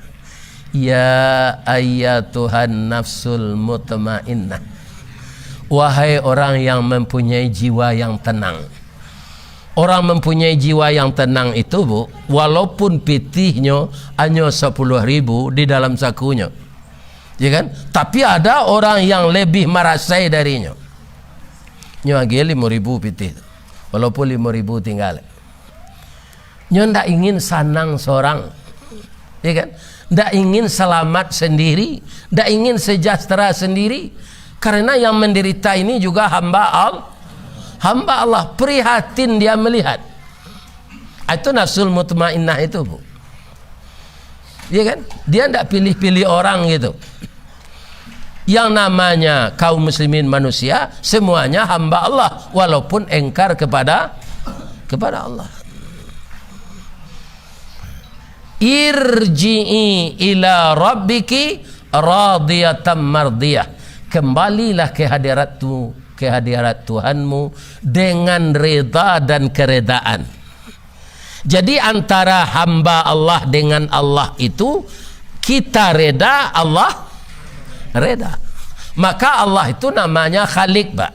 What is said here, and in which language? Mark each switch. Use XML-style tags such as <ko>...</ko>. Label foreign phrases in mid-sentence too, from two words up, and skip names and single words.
<ar>Ya ayyatuhan nafsul mutmainnah,</ar> <id>wahai orang yang mempunyai jiwa yang tenang. Orang mempunyai jiwa yang tenang itu Bu, walaupun pitihnya hanya 10.000 di dalam sakunya, ya kan? Tapi ada orang yang lebih marasai darinya.</id> <min>Nyo age 5.000 pitih, walaupun 5.000 tinggal. Nyo ndak ingin sanang seorang, ya kan?</min> <id>Tidak ingin selamat sendiri, tidak ingin sejahtera sendiri, karena yang menderita ini juga hamba Allah. Prihatin dia melihat. Itu</id> <ar>nafsul mutmainnah</ar> <id>itu Bu, ya kan? Dia tidak pilih-pilih orang gitu. Yang namanya kaum muslimin manusia semuanya hamba Allah, walaupun engkar kepada Allah.</id> <ar>Irji'i ila rabbiki radiyatan mardiyah,</ar> <id>kembalilah ke hadirat Tuhanmu dengan reda dan keredaan. Jadi antara hamba Allah dengan Allah itu, kita reda, Allah reda. Maka Allah itu namanya Khalik, Pak.</id>